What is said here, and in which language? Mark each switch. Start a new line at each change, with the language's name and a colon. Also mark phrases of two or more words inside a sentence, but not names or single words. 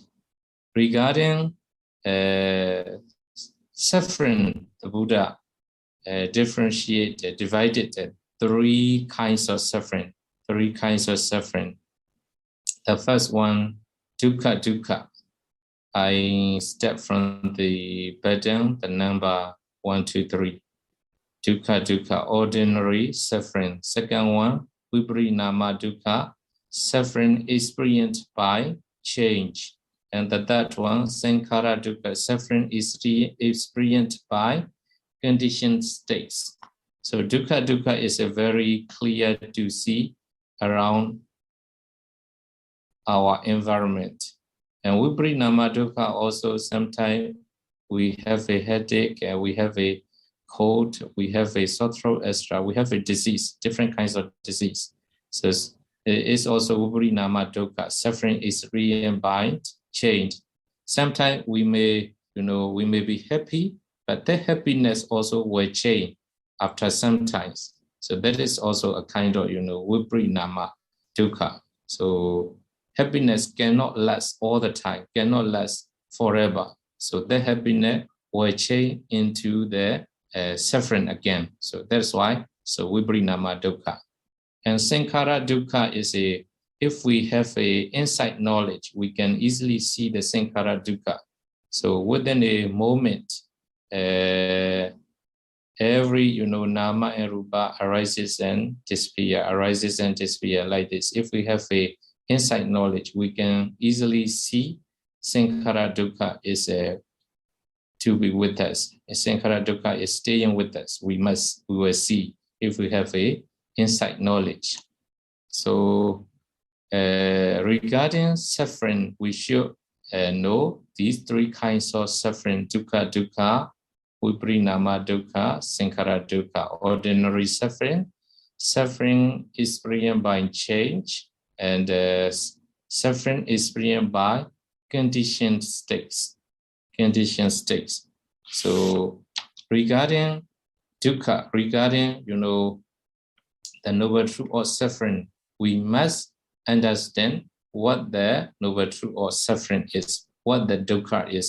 English: Regarding suffering, the Buddha divided 3 kinds of suffering. 3 kinds of suffering. The first one, dukkha. I step from the bottom, the number 1, 2, 3. Dukkha, ordinary suffering. Second one,
Pali: viparinama dukkha,
English: suffering experienced by change. And the third one,
Pali: sankhara dukkha,
English: suffering is experienced by conditioned states. So dukkha is a very clear to see around our environment. And
Pali: viparinama dukkha
English: also sometimes we have a headache, we have a cold, we have a sore throat, etc. We have a disease, different kinds of disease. So it's also
Pali: viparinama dukkha,
English: suffering is experienced by change. Sometimes we may be happy, but that happiness also will change after some time. So that is also a kind of,
Pali: viparinama dukkha.
English: So happiness cannot last all the time, cannot last forever. So the happiness will change into the suffering again. So that's why,
Pali: viparinama dukkha.
English: And
Pali: sankhara dukkha
English: is if we have a insight knowledge, we can easily see the
Pali: sankhara dukkha.
English: So within a moment, every nama and rupa arises and disappear like this. If we have a insight knowledge, we can easily see
Pali: sankhara dukkha
English: is to be with us.
Pali: Sankhara dukkha
English: is staying with us. We will see if we have a insight knowledge. So regarding suffering, we should know these 3 kinds of suffering:
Pali: dukkha, viparinama dukkha, sankhara dukkha.
English: Ordinary suffering experienced by change, and suffering experienced by conditioned states. So regarding dukkha, the noble truth of suffering, we must understand what the noble truth of suffering is, what the dukkha is.